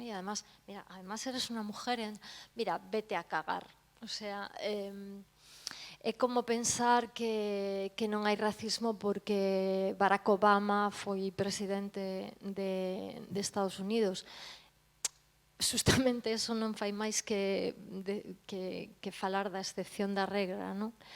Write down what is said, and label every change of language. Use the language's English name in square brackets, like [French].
[Spanish] Y además, mira, además eres una mujer, mira, vete a cagar. O sea, [Galician] é como pensar que non hai racismo porque Barack Obama foi presidente de Estados Unidos. Justamente eso non fai máis que falar da excepción da regra, non?